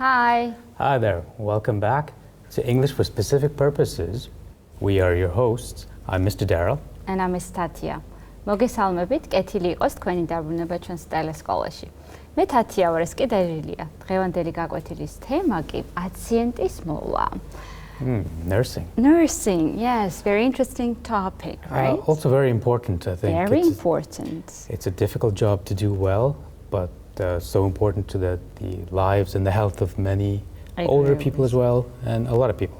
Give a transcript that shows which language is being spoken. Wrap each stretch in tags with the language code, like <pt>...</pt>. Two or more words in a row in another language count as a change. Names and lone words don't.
<en>Hi. Hi there. Welcome back to English for Specific Purposes. We are your hosts. I'm Mr. Daryl. And I'm Miss Tatia.</en> <ka>მოგესალმებით, კეთილი იყოს თქვენი დაბრუნება ჩვენს ტელესკოლაში. მე თათია ვარ, ეს კი დერილია. დღევანდელი გაკვეთილის თემა კი პაციენტის მოვლა.</ka> <en>Nursing. Nursing, yes, very interesting topic, right? Also very important, I think. Very important. It's a difficult job to do well, but so important to the lives and the health of many older people as well, and a lot of people.</en>